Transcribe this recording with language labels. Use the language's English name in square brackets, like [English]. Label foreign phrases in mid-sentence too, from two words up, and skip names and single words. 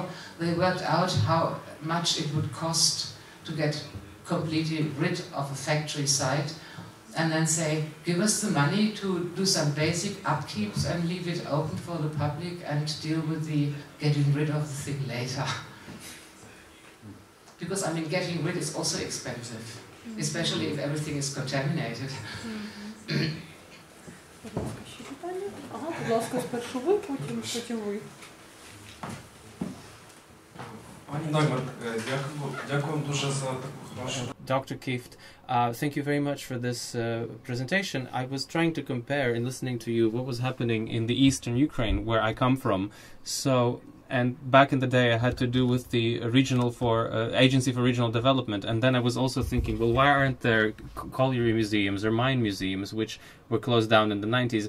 [English] They worked out how much it would cost to get completely rid of a factory site, and then say, give us the money to do some basic upkeeps and leave it open for the public and deal with the getting rid of the thing later. Because, I mean, getting rid is also expensive, especially if everything is contaminated. [Ukrainian] Будь ласка, спершу ви, потім ви. Пані Дагмар, дякую дуже за таку хорошу. [English] Dr. Kieft, thank you very much for this presentation. I was trying to compare, in listening to you, what was happening in the eastern Ukraine, where I come from. So, and back in the day, I had to do with the Agency for Regional Development, and then I was also thinking, well, why aren't there colliery museums or mine museums, which were closed down in the 90s?